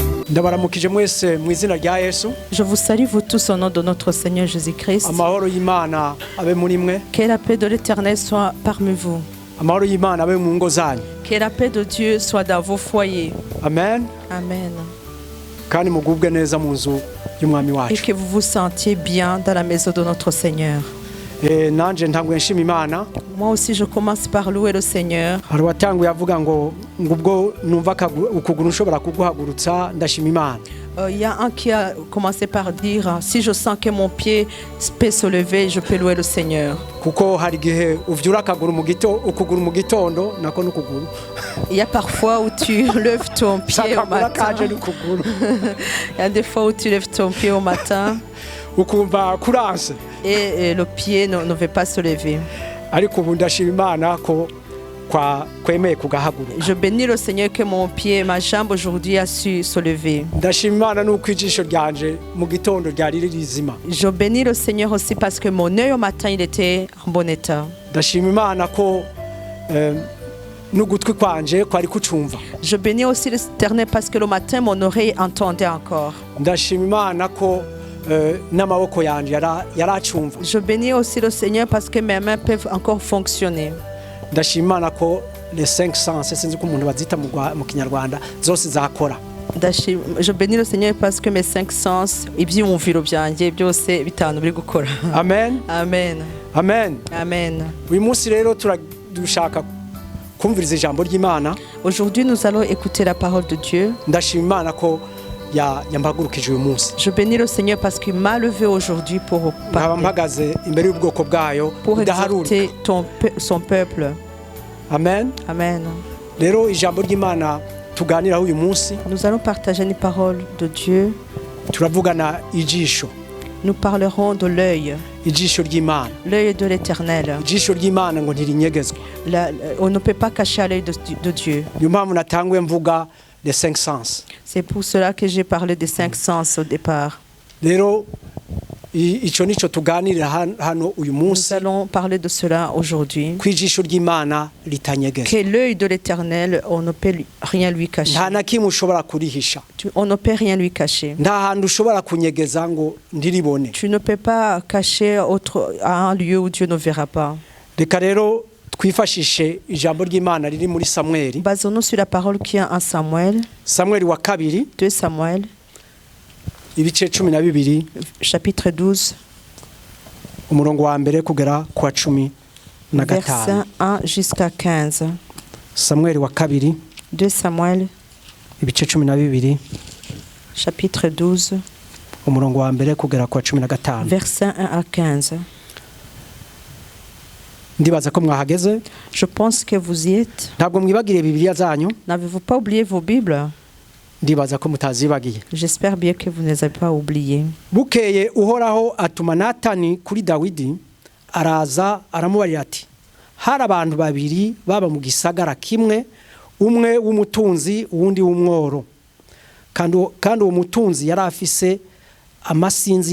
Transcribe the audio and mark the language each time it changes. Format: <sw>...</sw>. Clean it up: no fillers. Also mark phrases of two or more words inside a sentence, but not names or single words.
<rn>ndabaramukije mwese mu izina rya Yesu.</rn> <fr>Je vous salue vous tous au nom de notre Seigneur Jésus-Christ.</fr> <rn>Amahoro y'Imana abe muri mwe.</rn> <fr>Que la paix de l'Éternel soit parmi vous.</fr> <rn>Amahoro y'Imana abe mu ngo zanyu.</rn> <fr>Que la paix de Dieu soit dans vos foyers.</fr> <rn>Amen. Amen. Kandi mugubwe neza mu nzu y'umwami wacu.</rn> <fr>Et que vous vous sentiez bien dans la maison de notre Seigneur.</fr> <rn>Nanje ntangwe nshima Imana.</rn> <fr>Moi aussi je commence par louer le Seigneur.</fr> <rn>Hari watanguye avuga ngo ngubwo numva ukuguru ushobora kuguhagurutsa ndashima Imana.</rn> <fr>Il y a un qui a commencé par dire si je sens que mon pied peut se lever, je peux louer le Seigneur.</fr> <rn>Kuko hari gihe uvyura akaguru ukuguru mu gitondo nako n'ukuguru.</rn> <fr>Il y a parfois où tu lèves ton pied au matin. Il y a des fois où tu lèves ton pied au matin.</fr> <rn>Ukumva kuranse.</rn> <fr>Et le pied ne veut pas se lever.</fr> <rn>Ariko ubu ndashima Imana ko kwemeye kugahaguruka.</rn> <fr>Je bénis le Seigneur que mon pied, ma jambe aujourd'hui a su se lever.</fr> <rn>Ndashima Imana nuko ijisho ryanje mu gitondo ryari rizima.</rn> <fr>Je bénis le Seigneur aussi parce que mon œil au matin il était en bon état.</fr> <rn>Ndashima Imana ko n'ugutwi kwanje kwari kucumva.</rn> <fr>Je bénis aussi l'Éternel parce que le matin mon oreille entendait encore.</fr> <rn>Ndashima Imana ko n'amaboko yanje yaracumva.</rn> <fr>Je bénis aussi le Seigneur parce que mes mains peuvent encore fonctionner.</fr> <rn>Ndashima Imana ko</rn> <fr>les 5 sens</fr> <rn>sinzi ko umuntu bazita mu Kinyarwanda zose zakora.</rn> <fr>Je bénis le Seigneur parce que mes 5 sens</fr> <rn>ibyumviro byanjye byose bitanu biri gukora. Amen. Amen. Amen. Amen. Uyu munsi rero dushaka kumviriza ijambo ry'Imana.</rn> <fr>Aujourd'hui nous allons écouter la parole de Dieu.</fr> <rn>Ndashima Imana ko yambagurukije uyu munsi.</rn> <fr>Je bénis le Seigneur parce qu'il m'a levé aujourd'hui pour parler. Pour exhorter son peuple.</fr> <rn>Amen. Amen. Rero ijambo ry'Imana tuganiraho uyu munsi.</rn> <fr>Nous allons partager les paroles de Dieu.</fr> <rn>Turavugana ijisho.</rn> <fr>Nous parlerons de l'œil.</fr> <rn>Ijisho ry'Imana.</rn> <fr>L'œil de l'Éternel.</fr> <rn>Ijisho ry'Imana ngo ntirinyegezwa.</rn> <fr>On ne peut pas cacher l'œil de Dieu.</fr> <rn>Niyo mpamvu natanguye mvuga</rn> <fr>les 5 sens. C'est pour cela que j'ai parlé des 5 sens au départ.</fr> <rn>Rero ico nico tuganirira hano uyu munsi.</rn> <fr>Nous allons parler de cela aujourd'hui.</fr> <rn>Kwijisho ry'Imana litanyegezwa.</rn> <fr>Que l'œil de l'Éternel, on ne peut rien lui cacher.</fr> <rn>Nta nakimwe ushobora kurihisha.</rn> <fr>On ne peut rien lui cacher.</fr> <rn>Nta hantu ushobora kunyegeza ngo ndiribone.</rn> <fr>Tu ne peux pas cacher à un lieu où Dieu ne verra pas.</fr> <rn>Reka rero twifashishe ijambo ry'Imana riri muri Samuel.</rn> <fr>Basons-nous sur la parole qui est en Samuel.</fr> <rn>Samuel wa kabiri.</rn> <fr>2 Samuel.</fr> <rn>Ibice 12.</rn> <fr>Chapitre 12.</fr> <rn>Umurongo wa mbere kugera kwa 15.</rn> <fr>Verset 1 jusqu'à 15.</fr> <rn>Samuel wa kabiri.</rn> <fr>2 Samuel.</fr> <rn>Ibice 12.</rn> <fr>Chapitre 12.</fr> <rn>Umurongo wa mbere kugera kwa 15.</rn> <fr>Verset 1 à 15.</fr> <rn>Ndibaza ko mwahageze.</rn> <fr>Je pense que vous y êtes.</fr> <rn>Ntabwo mwibagire Bibiliya zanyu.</rn> <fr>N'avez-vous pas oublié vos Bibles?</fr> <rn>Ndibaza ko mutazibagiye.</rn> <fr>J'espère bien que vous ne les avez pas oubliées.</fr> <rn>Bukeye uhoraho atuma Natani kuri Dawidi araza aramubarira ati hari abantu babiri baba mu gisagara kimwe umwe w'umutunzi uwundi w'umworo kandi uwo mutunzi yari afise amasinzi</rn>